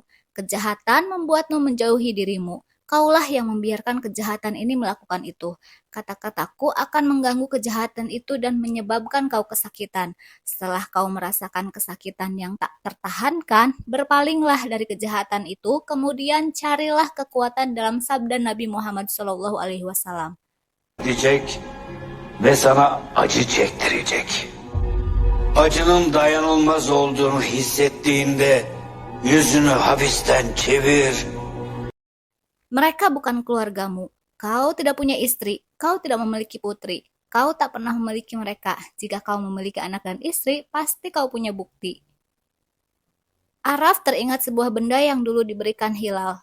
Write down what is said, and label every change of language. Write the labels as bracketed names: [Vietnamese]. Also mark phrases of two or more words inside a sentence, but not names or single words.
[Indonesian] Kejahatan membuatmu menjauhi dirimu. Kaulah yang membiarkan kejahatan ini melakukan itu. Kata-kataku akan mengganggu kejahatan itu dan menyebabkan kau kesakitan. Setelah kau merasakan kesakitan yang tak tertahankan, berpalinglah dari kejahatan itu, kemudian carilah kekuatan dalam sabda Nabi Muhammad SAW. [Turkish] Diyecek ve sana acı çektirecek. Acının dayanılmaz olduğunu hissettiğinde yüzünü hafiften çevir. [Indonesian] Mereka bukan keluargamu. Kau tidak punya istri. Kau tidak memiliki putri. Kau tak pernah memiliki mereka. Jika kau memiliki anak dan istri, pasti kau punya bukti. Araf teringat sebuah benda yang dulu diberikan Hilal.